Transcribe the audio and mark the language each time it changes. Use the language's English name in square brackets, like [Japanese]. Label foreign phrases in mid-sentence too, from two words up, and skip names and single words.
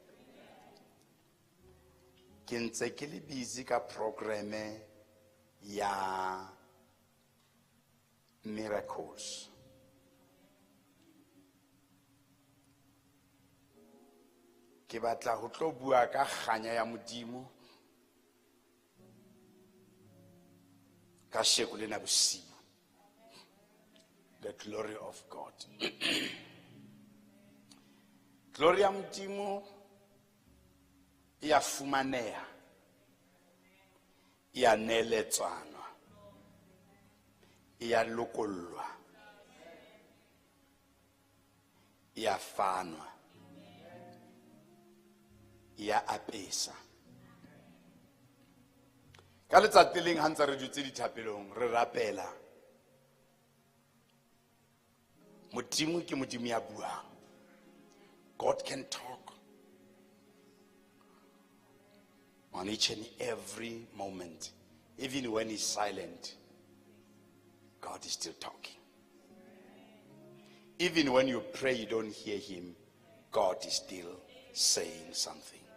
[Southern Sotho] Ke ntse ke le busy ka programe ya miracles. Ke batla ho tlo bua ka kganya ya modimo ka sheko lena bosiu. [English] The glory of God. [Southern Sotho] Glory ya modimo ya fumaneha, ya neletswana, ya lokollwa, ya fanwa, ya apesa. Ka letsatsi leng ha ntse re dutse dithapelong re rapela modimo ke modimo ya buang. [English] God can talk on each and every moment. Even when He's silent, God is still talking. Even when you pray you don't hear Him, God is still saying something.